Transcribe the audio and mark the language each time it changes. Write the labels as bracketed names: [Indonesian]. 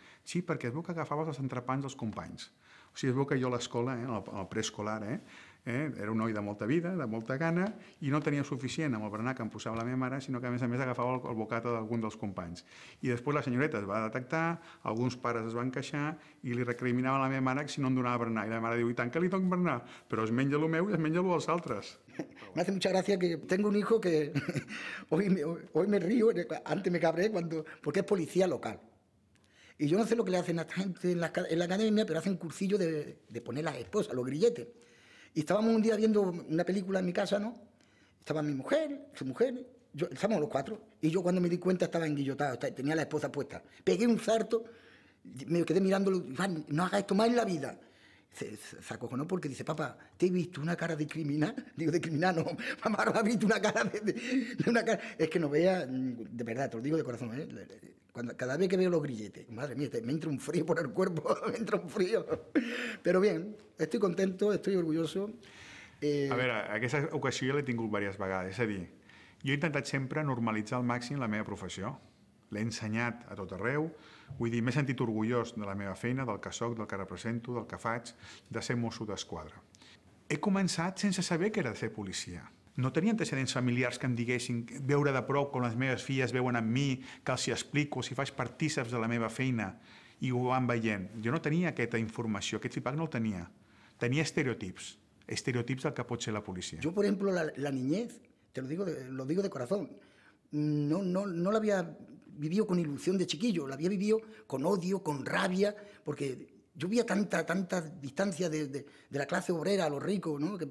[Catalan] Sí, perquè es veu que agafaves els entrepans dels companys. O sigui, es veu que jo a l'escola, al preescolar, era un noi de molta vida, de molta gana, i no tenia suficient amb el berenar que em posava la meva mare, sinó que a més agafava el bocata d'algun dels companys. I després la senyoreta es va detectar, alguns pares es van queixar i li recriminaven a la meva mare que si no em donava berenar. I la meva mare diu, i tant que li dono berenar, però es menja el meu i es menja el dels altres. [Spanish] Me hace mucha gracia que tengo un hijo que hoy me río, antes me cabré porque es policía local. Y yo no sé lo que le hacen a esta gente en la academia, pero hacen cursillo de poner las esposas, los grilletes. Y estábamos un día viendo una película en mi casa, ¿no? Estaba mi mujer, su mujer, estábamos los 4. Y yo cuando me di cuenta estaba enguillotado, tenía la esposa puesta. Pegué un salto, me quedé mirándolo, Iván, no hagas esto más en la vida. Se acojonó porque dice, papá, ¿te he visto una cara de criminal? Digo, de criminal no, mamá, ¿no has visto una cara de una cara? Es que no vea, de verdad, te lo digo de corazón, cada vez que veo los grilletes, madre mía, me entra un frío por el cuerpo, me entra un frío. Però bien, estoy contento, estoy orgulloso. [Catalan] A veure, aquesta ocasió l'he tingut diverses vegades, és a dir, jo he intentat sempre normalitzar al màxim la meva professió. L'he ensenyat a tot arreu, vull dir, m'he sentit orgullós de la meva feina, del que soc, del que represento, del que faig, de ser mosso d'esquadra. He començat sense saber que era de ser policia. No tenia antecedents familiars que em diguessin veure de prop com les meves filles veuen amb mi, que els hi explico, si faig partíceps de la meva feina i ho van veient. Jo no tenia aquesta informació, aquest feedback no el tenia. Tenia estereotips del que pot ser la policia. [Spanish] Yo, por ejemplo, la niñez, te lo digo de corazón, no la había vivido con ilusión de chiquillo, la había vivido con odio, con rabia, porque yo veía tanta distancia de la clase obrera a los ricos, ¿no?